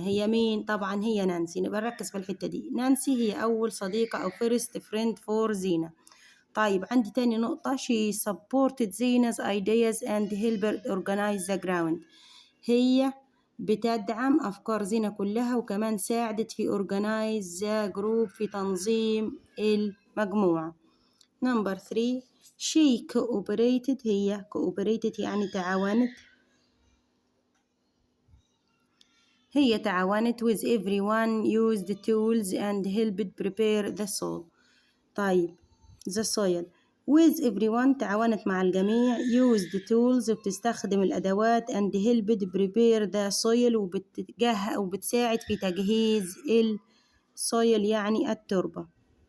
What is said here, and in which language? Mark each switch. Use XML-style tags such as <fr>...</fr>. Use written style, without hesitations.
<ar>هي مين؟ طبعا هي نانسي. نبقى نركز في الحتة دي، نانسي هي أول صديقة أو</ar> <en>first friend for</en> <ar>زينة. طيب عندي تاني نقطة</ar> <en>she supported Zeina ideas and helped organize the ground،</en> <ar>هي بتدعم أفكار زينة كلها وكمان ساعدت في</ar> <en>organize the group،</en> <ar>في تنظيم المجموعة.</ar> <en>number 3 she cooperated،</en> <ar>هي</ar> <en>cooperated</en> <ar>يعني تعاونت</ar> <en>with everyone used tools and helped prepare the soil.</en> <ar>طيب</ar> <en>the soil with everyone</en> <ar>تعاونت مع الجميع،</ar> <en>used tools</en> <ar>وبتستخدم الأدوات</ar> <en>and helped prepare the soil</en> <ar>وبتساعد في تجهيز السويل يعني التربة.</ar>